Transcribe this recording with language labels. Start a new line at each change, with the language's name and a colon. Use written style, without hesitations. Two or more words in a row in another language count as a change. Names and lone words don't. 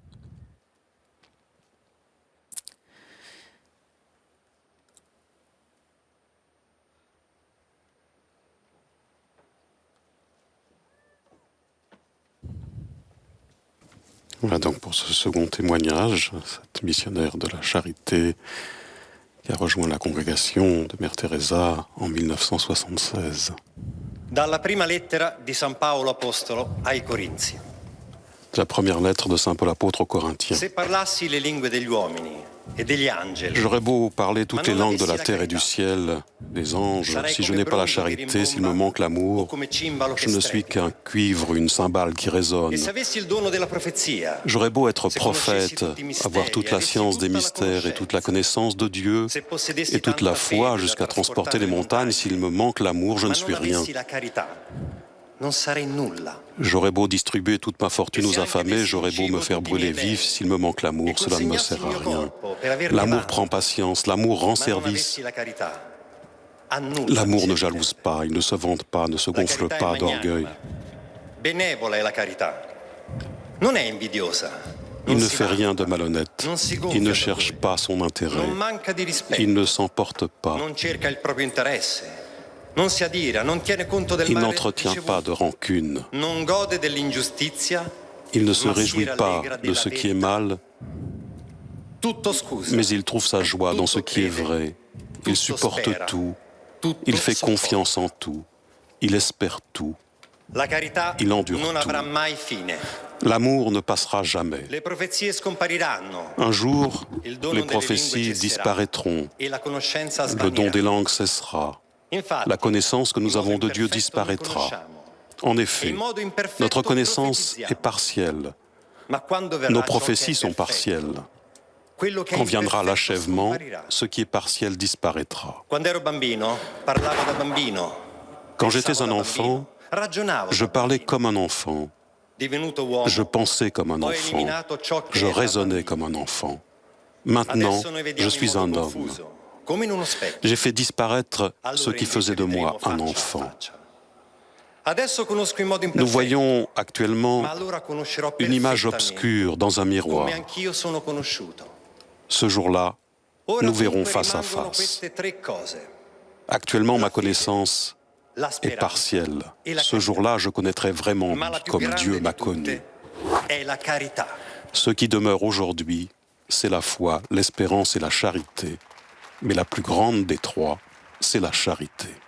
French: Voilà donc pour ce second témoignage, cette missionnaire de la charité qui a rejoint la congrégation de Mère Teresa en 1976.
Italian: Dalla prima lettera di San Paolo Apostolo ai Corinzi.
French: La première lettre de Saint Paul apôtre aux Corinthiens.
Italian: Se parlassi le lingue degli uomini e degli angeli.
French: J'aurais beau parler toutes les langues de la terre et du ciel, des anges, si je n'ai pas la charité, s'il me manque l'amour, je ne suis qu'un cuivre, une cymbale qui résonne.
Italian: E se avessi il dono della profezia,
French: J'aurais beau être prophète, avoir toute la science des mystères et toute la connaissance de Dieu
Italian: se possedessi
French: et toute
Italian: tanta
French: la foi
Italian: fede da
French: jusqu'à transporter
Italian: trasportare
French: les montagnes, s'il me manque l'amour, je ne
Italian: ma
French: suis
Italian: non
French: rien.
Italian: avessi la carità, non sarei nulla.
French: J'aurais beau distribuer toute ma fortune aux affamés, j'aurais beau me faire brûler vif, s'il me manque l'amour, cela ne me sert à rien. L'amour prend patience, l'amour rend service. L'amour ne jalouse pas, il ne se vante pas, ne se gonfle pas d'orgueil.
Italian: Benevola è la carità. Non è invidiosa.
French: Il ne fait rien de malhonnête. Il ne cherche pas son intérêt.
Italian: Non manca di rispetto.
French: Il ne s'emporte pas.
Italian: Non cerca il proprio interesse. Non si adira, non tiene conto del
French: Il
Italian: male
French: n'entretient pas de rancune.
Italian: non gode dell'ingiustizia,
French: Il ne se réjouit pas de ce qui est mal,
Italian: tutto scusa.
French: mais il trouve sa joie dans ce qui est vrai. Il supporte tout. Il fait confiance en tout. Il espère tout.
Italian: La carità
French: Il endure
Italian: non
French: tout.
Italian: avrà mai fine.
French: L'amour ne passera jamais.
Italian: Le profezie scompariranno
French: Un jour,
Italian: Il dono
French: les
Italian: delle
French: prophéties
Italian: lingue cesserà.
French: disparaîtront.
Italian: e la conoscenza
French: Le don
Italian: svanirà.
French: des langues cessera.
Italian: Infatti,
French: La connaissance que nous
Italian: in modo
French: avons de Dieu
Italian: imperfetto
French: disparaîtra.
Italian: lo conosciamo.
French: En
Italian: E
French: effet,
Italian: in modo imperfetto
French: notre connaissance
Italian: profetizziamo.
French: est partielle.
Italian: Ma quando verrà
French: Nos
Italian: ciò che è
French: prophéties sont
Italian: perfetto,
French: partielles.
Italian: quello che è
French: Quand viendra
Italian: imperfetto
French: l'achèvement,
Italian: scomparirà.
French: ce qui est partiel disparaîtra.
Italian: Quando ero bambino, parlavo da bambino.
French: Quand
Italian: pensavo
French: j'étais un
Italian: da
French: enfant,
Italian: bambino, ragionavo
French: je
Italian: da
French: parlais
Italian: bambino.
French: comme un enfant.
Italian: Divenuto uomo,
French: Je pensais comme un
Italian: ho
French: enfant.
Italian: eliminato ciò che
French: Je
Italian: era
French: raisonnais
Italian: bambino.
French: comme un enfant. Maintenant,
Italian: Adesso noi
French: je
Italian: vediamo in
French: suis
Italian: modo
French: un homme.
Italian: confuso, come in uno specchio.
French: J'ai fait disparaître
Italian: Allora
French: ce qui
Italian: invece
French: faisait de moi
Italian: vedremo
French: un
Italian: faccia a
French: enfant.
Italian: faccia. Adesso conosco in modo
French: Nous
Italian: imperfetto,
French: voyons actuellement
Italian: ma allora conoscerò
French: une image
Italian: perfettamente,
French: obscure dans un miroir.
Italian: come anch'io sono conosciuto.
French: Ce jour-là,
Italian: Ora
French: nous verrons
Italian: dunque
French: face à
Italian: rimangono
French: face.
Italian: queste tre cose:
French: Actuellement, ma connaissance
Italian: la
French: est
Italian: speranza,
French: partielle.
Italian: e la
French: Ce
Italian: carità.
French: jour-là, je connaîtrai vraiment
Italian: Ma la più
French: comme
Italian: grande
French: Dieu
Italian: di
French: m'a
Italian: tutte
French: connu.
Italian: è la carità.
French: Ce qui demeure aujourd'hui, c'est la foi, l'espérance et la charité. Mais la plus grande des trois, c'est la charité.